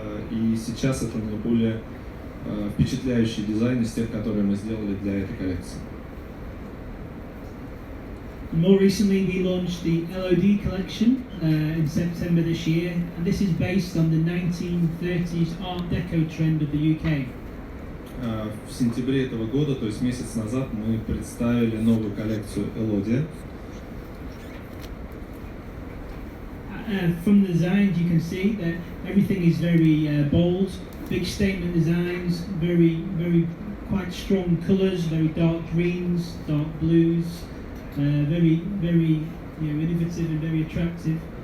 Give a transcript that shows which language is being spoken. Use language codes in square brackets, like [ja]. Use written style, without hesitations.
[ru] И сейчас это наиболее впечатляющий дизайн из тех, которые мы сделали для этой коллекции. [en] More recently, we launched the LOD collection in September this year, and this is based on the 1930s Art Deco trend of the UK. [ru] В сентябре этого года, то есть месяц назад, мы представили новую коллекцию LOD. [en] From the designs, you can see that everything is very bold, big statement designs, very quite strong colours, very dark greens, dark blues. Very innovative and very attractive.